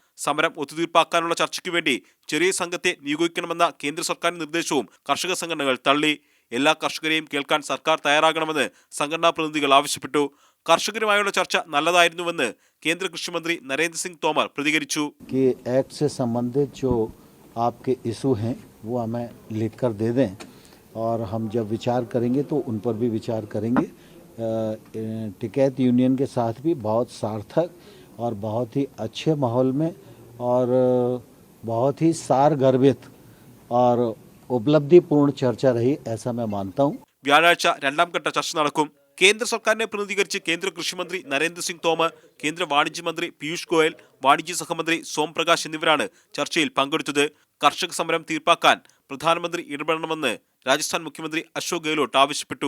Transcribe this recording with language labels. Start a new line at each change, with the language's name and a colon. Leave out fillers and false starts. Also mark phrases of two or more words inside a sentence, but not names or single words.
Malayalam: സമരം ഒത്തുതീർപ്പാക്കാനുള്ള ചർച്ചയ്ക്ക് വേണ്ടി ചെറിയ സംഘത്തെ നിയോഗിക്കണമെന്ന കേന്ദ്ര സർക്കാരിന്റെ നിർദ്ദേശവും കർഷക സംഘടനകൾ തള്ളി. എല്ലാ കർഷകരെയും കേൾക്കാൻ സർക്കാർ തയ്യാറാകണമെന്ന് സംഘടനാ പ്രതിനിധികൾ ആവശ്യപ്പെട്ടു. കർഷകരുമായുള്ള ചർച്ച നല്ലതായിരുന്നുവെന്ന് കേന്ദ്ര കൃഷിമന്ത്രി നരേന്ദ്ര സിംഗ് തോമർ പ്രതികരിച്ചു.
Hindi: और हम जब विचार करेंगे तो उन पर भी विचार करेंगे. टिकैत यूनियन के साथ भी बहुत सार्थक और बहुत ही अच्छे माहौल में और बहुत ही सारगर्भित और उपलब्धिपूर्ण चर्चा रही, ऐसा मैं मानता हूँ.
Malayalam: വ്യാഴാഴ്ച രണ്ടാം ഘട്ട ചർച്ച നടക്കും. കേന്ദ്ര സർക്കാരിനെ പ്രതിനിധീകരിച്ച് കേന്ദ്ര കൃഷിമന്ത്രി നരേന്ദ്ര സിംഗ് തോമർ, കേന്ദ്ര വാണിജ്യ മന്ത്രി പീയൂഷ് ഗോയൽ, വാണിജ്യ സഹമന്ത്രി സോം പ്രകാശ് എന്നിവരാണ് ചർച്ചയിൽ പങ്കെടുത്തത്. കർഷക സമരം തീർപ്പാക്കാൻ പ്രധാനമന്ത്രി ഇടപെടണമെന്ന് രാജസ്ഥാൻ മുഖ്യമന്ത്രി അശോക് ഗെഹ്ലോട്ട് ആവശ്യപ്പെട്ടു.